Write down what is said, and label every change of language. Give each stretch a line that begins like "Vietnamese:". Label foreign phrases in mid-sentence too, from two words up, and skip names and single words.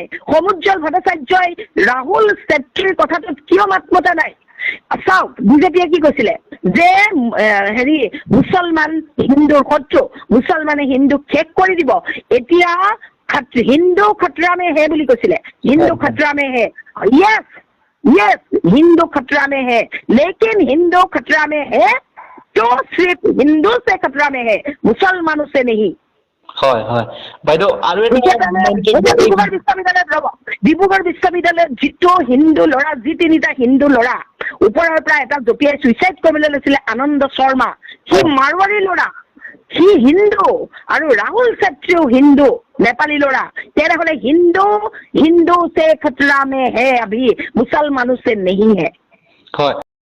Assamese: সমুজ্জ্বল ভট্টাচাৰ্যই ৰাহুল ছেত্ৰীৰ কথাটোত কিয় মাত মতা নাই? চাওক, বিজেপিয়ে কি কৈছিলে যে মুছলমান হিন্দুৰ শত্ৰু, মুছলমানে হিন্দুক শেষ কৰি দিব। এতিয়া
Hindi: हिंदू खतरा में है
Assamese: বুলি কৈছিলে,
Hindi: हिंदू खतरा में है। यस हिंदू खतरा में है, लेकिन हिंदू खतरा में है तो सिर्फ हिंदू से खतरा में है, मुसलमानों से नहीं।
Assamese: হয় হয় বাইদেউ, আৰু ডিব্ৰুগড় বিশ্ববিদ্যালয়ত যিটো হিন্দু ল'ৰা, যি তিনিটা হিন্দু ল'ৰা ওপৰৰ পৰা এটা জঁপিয়াই চুইচাইড কৰিবলৈ লৈছিলে, আনন্দ শৰ্মা, সি মাৰোৱাৰী ল'ৰা, সি হিন্দু, আৰু ৰাহুল ছেত্ৰীও হিন্দু, নেপালী ল'ৰা।
Hindi: তেনেহ'লে হিন্দু से खतरा में है अभी, मुसलमानों से नहीं है।